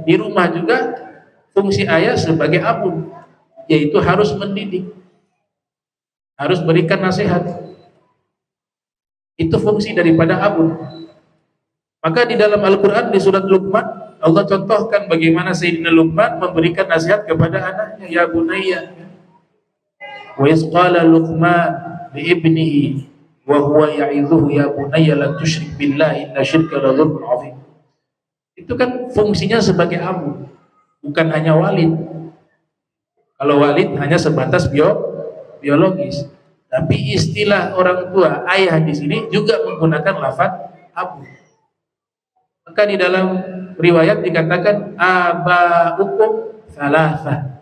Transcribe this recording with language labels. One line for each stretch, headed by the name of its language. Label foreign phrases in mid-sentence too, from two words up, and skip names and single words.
Indonesian: Di rumah juga fungsi ayah sebagai abu, yaitu harus mendidik, harus berikan nasihat. Itu fungsi daripada abu. Maka di dalam Al-Quran di surat Luqman, Allah contohkan bagaimana Sayyidina Luqman memberikan nasihat kepada anaknya,
Arabic: يا بني وإذ قال لقمان لابنه وهو يعظه يا بني لا تشرك بالله إن الشرك لظلم عظيم.
Indonesian: Itu kan fungsinya sebagai abu, bukan hanya walid. Kalau walid hanya sebatas biologis, tapi istilah orang tua, ayah di sini juga menggunakan lafaz abu. Maka di dalam riwayat dikatakan
Arabic: abaukum thalatha.